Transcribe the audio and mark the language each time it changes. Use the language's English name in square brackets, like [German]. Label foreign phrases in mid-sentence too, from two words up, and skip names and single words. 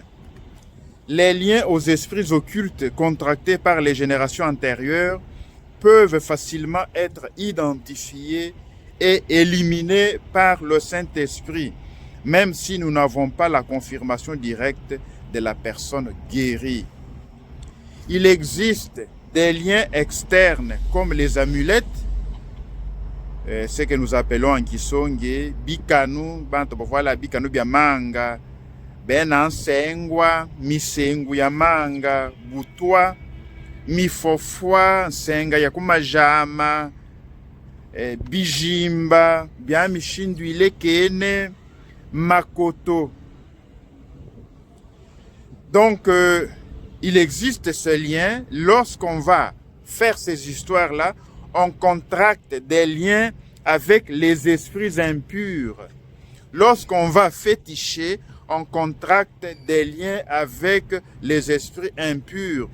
[French] Les liens aux esprits occultes contractés par les générations antérieures peuvent facilement être identifiés et éliminés par le Saint-Esprit, même si nous n'avons pas la confirmation directe de la personne guérie. Il existe des liens externes comme les amulettes, ce que nous appelons en Kisonge, bikanu, voilà [Songe] bikanu bya manga, benansengwa, misengu ya manga, butwa, mifofwa, nsenga ya kumajama, bijimba, bya mishindu ilekene, makoto. [French] Donc, il existe ce lien. Lorsqu'on va faire ces histoires-là, on contracte des liens avec les esprits impurs. Lorsqu'on va féticher, on contracte des liens avec les esprits impurs.